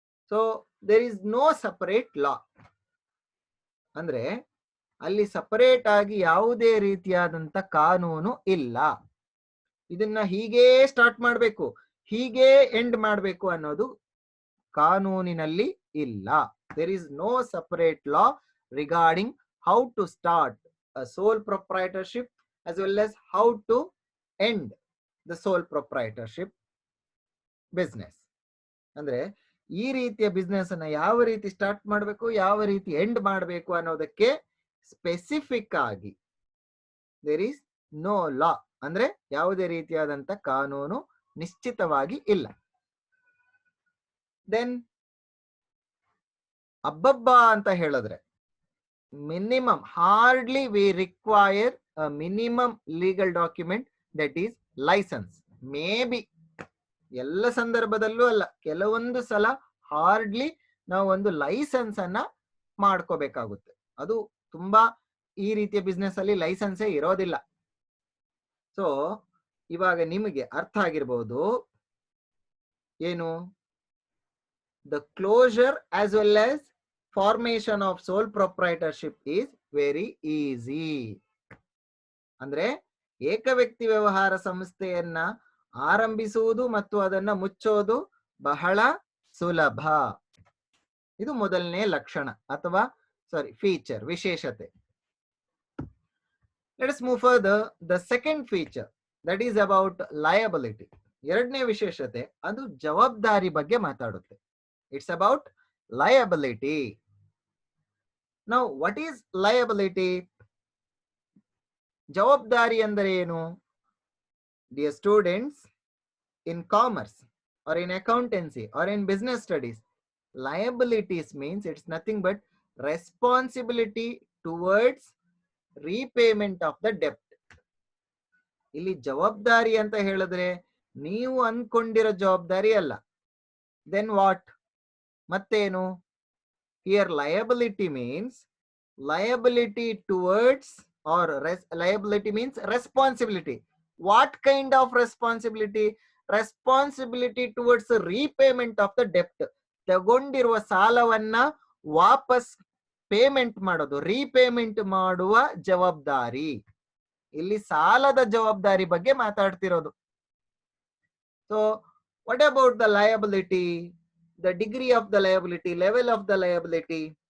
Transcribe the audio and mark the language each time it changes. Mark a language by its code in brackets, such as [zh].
[en] So there is no separate law. [kn] ಅಂದ್ರೆ ಅಲ್ಲಿ separate ಆಗಿ ಯಾವುದೇ ರೀತಿಯಾದಂತ ಕಾನೂನು ಇಲ್ಲ. ಇದನ್ನ ಹೀಗೇ ಸ್ಟಾರ್ಟ್ ಮಾಡಬೇಕು, ಹೀಗೆ ಎಂಡ್ ಮಾಡಬೇಕು ಅನ್ನೋದು ಕಾನೂನಿನಲ್ಲಿ ಇಲ್ಲ. [en] There is no separate law regarding how to start a sole proprietorship as well as how to end the sole proprietorship business. [kn] ಅಂದ್ರೆ ಈ ರೀತಿಯ ಬಿಸ್ನೆಸ್ ಅನ್ನ ಯಾವ ರೀತಿ ಸ್ಟಾರ್ಟ್ ಮಾಡಬೇಕು, ಯಾವ ರೀತಿ ಎಂಡ್ ಮಾಡಬೇಕು ಅನ್ನೋದಕ್ಕೆ ಸ್ಪೆಸಿಫಿಕ್ ಆಗಿ [en] There is no law. [kn] ಅಂದ್ರೆ ಯಾವುದೇ ರೀತಿಯಾದಂತ ಕಾನೂನು ನಿಶ್ಚಿತವಾಗಿ ಇಲ್ಲ. [en] then [kn] ಅಬ್ಬಬ್ಬಾ ಅಂತ ಹೇಳಿದ್ರೆ, [en] minimum, hardly we require a minimum legal document, that is license. [kn] Maybe ಎಲ್ಲ ಸಂದರ್ಭದಲ್ಲೂ ಅಲ್ಲ, ಕೆಲವೊಂದು ಸಲ ಹಾರ್ಡ್ಲಿ ನಾವು ಒಂದು ಲೈಸೆನ್ಸ್ ಅನ್ನ ಮಾಡ್ಕೋಬೇಕಾಗುತ್ತೆ. ಅದು ತುಂಬಾ ಈ ರೀತಿಯ ಬಿಸ್ನೆಸ್ ಅಲ್ಲಿ ಲೈಸೆನ್ಸೇ ಇರೋದಿಲ್ಲ. [en] so [kn] ಇವಾಗ ನಿಮಗೆ ಅರ್ಥ ಆಗಿರ್ಬೋದು ಏನು, [en] The closure as well as formation of sole proprietorship is very easy. [kn] ಅಂದ್ರೆ ಏಕ ವ್ಯಕ್ತಿ ವ್ಯವಹಾರ ಸಂಸ್ಥೆಯನ್ನ ಆರಂಭಿಸುವುದು ಮತ್ತು ಅದನ್ನ ಮುಚ್ಚೋದು ಬಹಳ ಸುಲಭ. ಇದು ಮೊದಲನೇ ಲಕ್ಷಣ ಅಥವಾ ಫೀಚರ್, ವಿಶೇಷತೆ. [en] Let us move further. The second feature, that is about liability. [kn] ಎರಡನೇ ವಿಶೇಷತೆ ಅದು ಜವಾಬ್ದಾರಿ ಬಗ್ಗೆ ಮಾತಾಡುತ್ತೆ. [en] It's about liability. Now, what is liability? [kn] ಜವಾಬ್ದಾರಿ ಅಂದರೆ ಏನು? [en] Dear students, in commerce or in accountancy or in business studies, liabilities means it's nothing but responsibility towards repayment of the debt. [kn] ಇಲ್ಲಿ ಜವಾಬ್ದಾರಿ ಅಂತ ಹೇಳಿದ್ರೆ ನೀವು ಅನ್ಕೊಂಡಿರೋ ಜವಾಬ್ದಾರಿ ಅಲ್ಲ. [en] Then what? [kn] ಮತ್ತೇನು? [en] Here liability means liability towards, or liability means responsibility. What kind of responsibility? Responsibility towards the repayment of the debt. [kn] ತಗೊಂಡಿರುವ ಸಾಲವನ್ನ ವಾಪಸ್ ಪೇಮೆಂಟ್ ಮಾಡೋದು, ರೀಪೇಮೆಂಟ್ ಮಾಡುವ ಜವಾಬ್ದಾರಿ. ಇಲ್ಲಿ ಸಾಲದ ಜವಾಬ್ದಾರಿ ಬಗ್ಗೆ ಮಾತಾಡ್ತಿರೋದು. [en] So what about the liability, the degree of the liability, level of the liability?